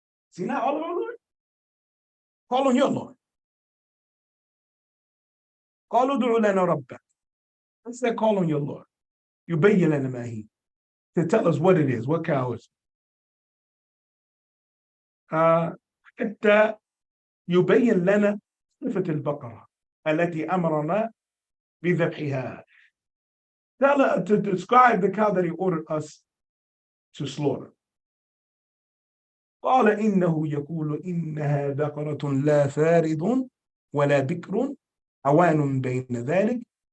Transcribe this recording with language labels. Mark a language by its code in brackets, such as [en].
[en] See now, all of our Lord? Call on your Lord. [ar] قالوا ادع لنا ربك. [en] They said, call on your Lord. [ar] يبين لنا ما هي. [en] To tell us what it is, what cow is. [ar] حتى يبين لنا صفة البقرة التي أمرنا بذبحها. [en] To describe the cow that he ordered us to slaughter. [ar] قال إنه يقول إنها بقرة لا فارض ولا بكر عوان بين ذلك.